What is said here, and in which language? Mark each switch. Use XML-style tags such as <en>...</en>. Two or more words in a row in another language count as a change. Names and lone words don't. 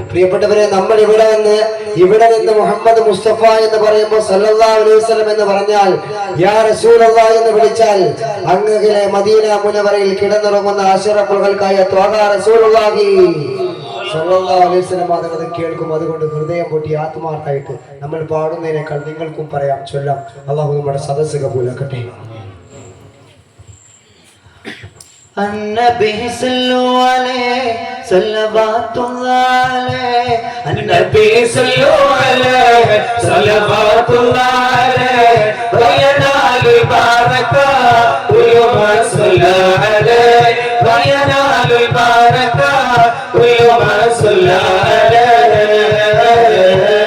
<ml>പ്രിയപ്പെട്ടവരെ, നമ്മൾ ഇവിടെ നിന്ന് മുഹമ്മദ് മുസ്തഫ എന്ന് പറയുമ്പോൾ</ml> <ar>صلى الله عليه وسلم</ar> <ml>എന്ന് പറഞ്ഞാൽ</ml> <ar>يا رسول الله</ar> <ml>എന്ന് വിളിച്ചാൽ അങ്ങകലെ മദീന മുനവറയിൽ കിടന്നുറങ്ങുന്ന</ml> <ar>أشرف الخلق</ar> <ml>ത്വഹ</ml> <ar>رسول الله صلى الله عليه وسلم</ar> <ml>അത് കേൾക്കും. അതുകൊണ്ട് ഹൃദയം പൊട്ടി ആത്മാർത്ഥമായിട്ട് നമ്മൾ പാടുന്നതിനേക്കാൾ നിങ്ങൾക്കും പറയാം, ചൊല്ലാം. അള്ളാഹു നമ്മുടെ സദസ്സ് കബൂലാക്കട്ടെ.</ml> <ar>النبي صلوا عليه صلوات الله عليه النبي صلوا عليه صلوات الله عليه وينال البركة كل من صلى عليه وينال البركة كل من صلى عليه.</ar>